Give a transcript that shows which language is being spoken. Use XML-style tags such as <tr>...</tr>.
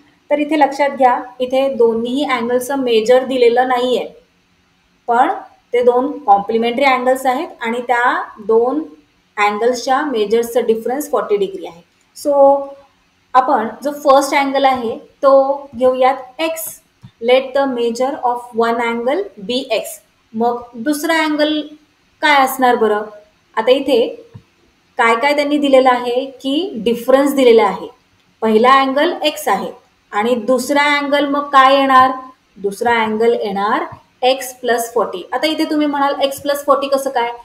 <mr>तर इथे लक्षात घ्या, इथे दोन्ही अँगल्सचं मेजर दिलेलं नाही आहे पण ते 2 कॉम्प्लिमेंटरी अँगल्स आहेत आणि त्या 2 अँगल्सच्या मेजर्सचं डिफरन्स 40 डिग्री आहे. सो आपण जो फर्स्ट अँगल आहे तो घेऊयात x.</mr> <en>Let the measure of one angle be X.</en> <mr>मग दुसरा अँगल काय असणार बरं? आता इथे काय काय त्यांनी दिलेलं आहे की डिफरन्स दिलेला आहे. पहिला अँगल एक्स आहे आणि दुसरा अँगल मग काय येणार? दुसरा अँगल येणार एक्स प्लस 40. आता इथे तुम्ही म्हणाल एक्स प्लस 40 कसं काय?</mr>